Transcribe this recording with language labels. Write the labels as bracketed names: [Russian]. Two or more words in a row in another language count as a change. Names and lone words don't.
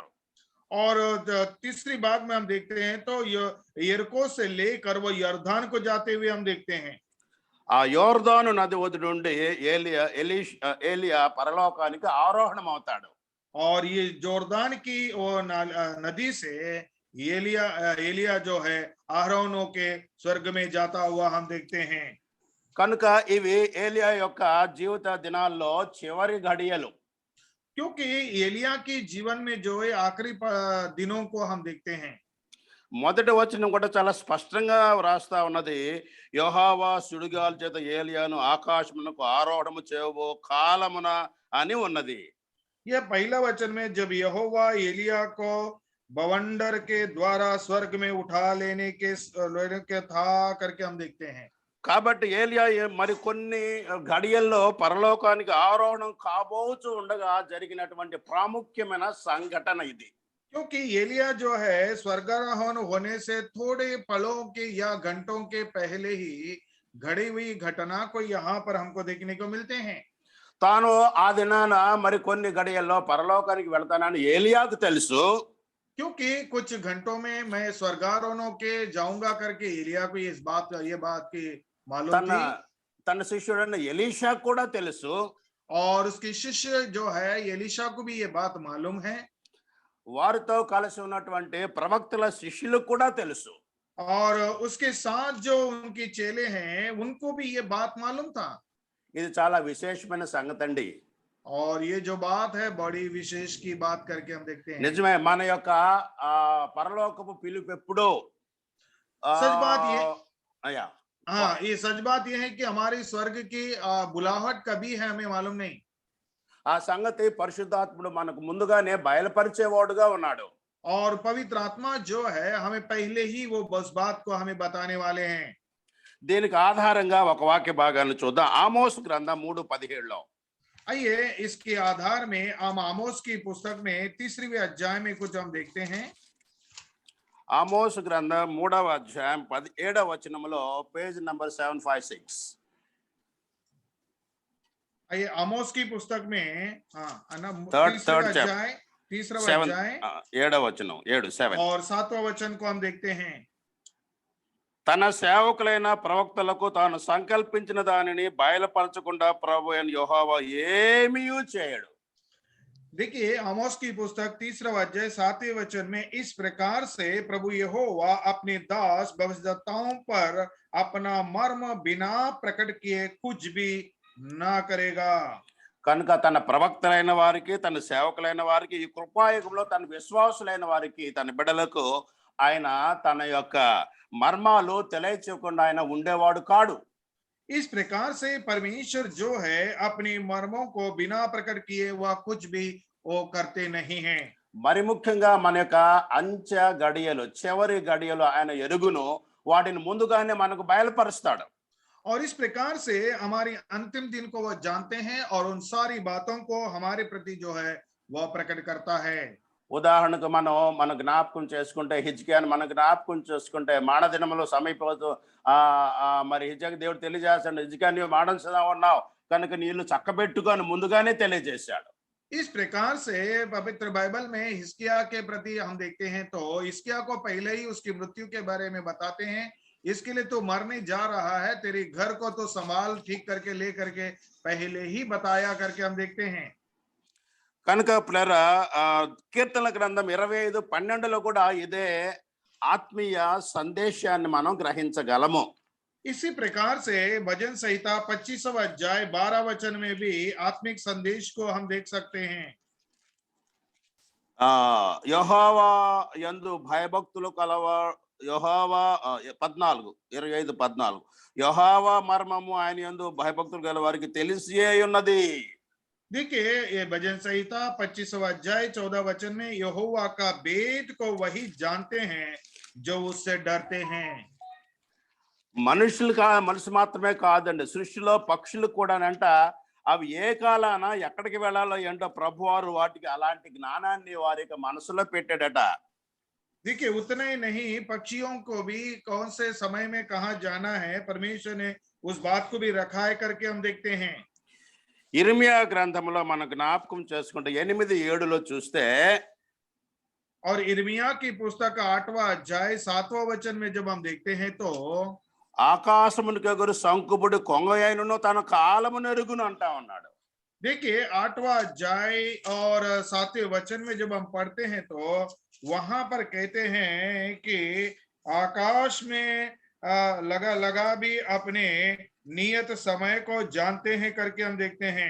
[Hindi] और तीसरी भाग में हम देखते हैं तो यरीको से लेकर वो यरदान को जाते हुए हम देखते हैं। [Telugu] ఆ యోర్దాను నది ఒడ్డు నుండి ఏలియా పరలోకానికి ఆరోహణం అవుతాడు. [Hindi] और ये जोर्दान की वो नदी से एलिया जो है आरोहणों के स्वर्ग में जाता हुआ हम देखते हैं। [Telugu] కనుక ఇవి ఏలియా యొక్క జీవిత దినాల్లో చివరి घड़िయలు. [Hindi] क्योंकि एलिया के जीवन में जो है आखिरी दिनों को हम देखते हैं। [Telugu] మొదటి వచనం కూడా చాలా స్పష్టంగా వ్రాస్తా ఉన్నది. యెహోవా సుడిగాలి చేత ఏలియాను ఆకాశమునకు ఆరోహణము చేయబో కాలమున అని ఉన్నది. [Hindi] यह पहला वचन में जब यहोवा एलिया को बवंडर के द्वारा स्वर्ग में उठा लेने के था करके हम देखते हैं। [Telugu] కాబట్టి ఏలియా మరి కొన్ని గడియల్లో పరలోకానికి ఆరోహణం కాబోచు ఉండగా జరిగినటువంటి ప్రాముఖ్యమైన సంఘటన ఇది. [Hindi] क्योंकि एलिया जो है स्वर्गारोहण होने से थोड़े पलों के या घंटों के पहले ही घड़ी हुई घटना को यहाँ पर हमको देखने को मिलते हैं। [Telugu] తాను ఆ దినాన మరి కొన్ని గడియల్లో పరలోకానికి వెళ్తానని ఏలియాకు తెలుసు. [Hindi] क्योंकि कुछ घंटों में मैं स्वर्गारोहणों के जाऊंगा करके एलिया को ये बात की मालूम थी। [Telugu] తన శిష్యుడైన ఎలీషా కూడా తెలుసు. [Hindi] और उसके शिष्य जो है एलीशा को भी ये बात मालूम है। [Telugu] వారితో కలిసి ఉన్నటువంటి ప్రవక్తల శిష్యులకు కూడా తెలుసు. [Hindi] और उसके साथ जो उनके चेले हैं उनको भी ये बात मालूम था। [Telugu] ఇది చాలా విశేషమైన సంగతి అండి. [Hindi] और ये जो बात है बड़ी विशेष की बात करके हम देखते हैं। [Telugu] నిజమే, మన యొక్క పరలోకపు పిలుపు ఎప్పుడో [Hindi] सच बात ये [Telugu] అయ్యా [Hindi] हाँ ये सच बात ये है कि हमारी स्वर्ग की बुलाहट कभी है हमें मालूम नहीं। [Telugu] ఆ సంగతి పరిశుద్ధాత్ముడు మనకు ముందుగానే బయలుపరిచేవాడుగా ఉన్నాడు. [Hindi] और पवित्र आत्मा जो है हमें पहले ही वो बस बात को हमें बताने वाले हैं। [Telugu] దీనికి ఆధారంగా ఒక వాక్య భాగాన్ని చూద్దాం. ఆమోస్ గ్రంథం 3:17లో. [Hindi] आइए इसके आधार में हम आमोस की पुस्तक में 3वीं अध्याय में कुछ हम देखते हैं। [Telugu] ఆమోస్ గ్రంథం 3వ అధ్యాయం 17వ వచనంలో [English] page number [Telugu] 756. [Hindi] आइए आमोस की पुस्तक में [English] Third [Hindi] तीसरा [English] chapter. [Hindi] अध्याय [Telugu] 7వ వచనం 7 [Hindi] और 7वां वचन को हम देखते हैं। [Telugu] తన సేవకులైన ప్రవక్తలకు తాను సంకల్పించిన దానిని బయలుపరచకుండా ప్రభు అయిన యెహోవా ఏమీ చేయడు. [Hindi] देखिए आमोस की पुस्तक 3रा अध्याय 7वें वचन में इस प्रकार से प्रभु यहोवा अपने दास भविष्यद्वक्ताओं पर अपना मर्म बिना प्रकट किए कुछ भी ना करेगा। [Telugu] కనుక తన ప్రవక్తలైన వారికి, తన సేవకులైన వారికి, ఈ కృపాయుగంలో తన విశ్వాసులైన వారికి, తన బిడ్డలకు ఆయన తన యొక్క మర్మాలు తెలియచేయకుండా ఆయన ఉండేవాడు కాడు. [Hindi] इस प्रकार से परमेश्वर जो है अपने मर्मों को बिना प्रकट किए वह कुछ भी वो करते नहीं हैं। [Telugu] మరి ముఖ్యంగా మన యొక్క అంచె గడియలు, చివరి గడియలు ఆయన ఎరుగును, వాటిని ముందుగానే మనకు బయలుపరుస్తాడు. [Hindi] और इस प्रकार से हमारी अंतिम दिन को वह जानते हैं और उन सारी बातों को हमारे प्रति जो है वह प्रकट करता है। [Telugu] ఉదాహరణకు మన జ్ఞాపకం చేసుకుంటే, హిజ్కియాని మన జ్ఞాపకం చేసుకుంటే, మానదినములు సమీపవుతూ మరి హిజ్కియాకి దేవుడు తెలియజేస్తాడు, హిజ్కియా నీవు మానసిగా ఉన్నావు కనుక నీ ఇల్లు చక్కబెట్టుకొని ముందుగానే తెలియజేశాడు. [Hindi] इस प्रकार से पवित्र बाइबल में हिजकिय्या के प्रति हम देखते हैं तो हिजकिय्या को पहले ही उसकी मृत्यु के बारे में बताते हैं, इसके लिए तो मरने जा रहा है, तेरे घर को तो संभाल ठीक करके ले करके पहले ही बताया करके हम देखते हैं। [Telugu] కనుక ప్లరా కీర్తనల గ్రంథం 25:12లో కూడా ఇదే ఆత్మీయ సందేశాన్ని మనం గ్రహించగలము. [Hindi] इसी प्रकार से भजन संहिता 25वां अध्याय 12 वचन में भी आत्मिक संदेश को हम देख सकते हैं। [Telugu] యెహోవా యందు భయభక్తులు కలవ యెహోవా 25:14 యెహోవా మర్మము ఆయన యందు భయభక్తులు గల వారికి తెలిసియే ఉన్నది. [Hindi] देखिए ये भजन संहिता 25वां अध्याय 14 वचन में यहोवा का भेद को वही जानते हैं जो उससे डरते हैं। [Telugu] మనుషులు మాత్రమే కాదండి, సృష్టిలో పక్షులు కూడానంట అవి ఏ కాలాన ఎక్కడికి వెళ్ళాలో ఏంటో ప్రభువారు వాటికి అలాంటి జ్ఞానాన్ని వారి యొక్క మనసులో పెట్టాడట. [Hindi] देखिए उतना ही नहीं, पक्षियों को भी कौन से समय में कहाँ जाना है परमेश्वर ने उस बात को भी रखा है करके हम देखते हैं। [Telugu] ఇర్మియా గ్రంథంలో మన జ్ఞాపకం చేసుకుంటే 8:7లో చూస్తే, [Hindi] और इर्मिया की पुस्तक 8वां अध्याय 7वां वचन में जब हम देखते हैं तो [Telugu] ఆకాశమునికి ఎగురు శంకుబుడి కొంగయైనను తన కాలమును ఎరుగును అంటా ఉన్నాడు. [Hindi] देखिए 8वां अध्याय और 7वें वचन में जब हम पढ़ते हैं तो वहां पर कहते हैं कि आकाश में लगा लगा भी अपने नियत समय को जानते हैं करके हम देखते हैं।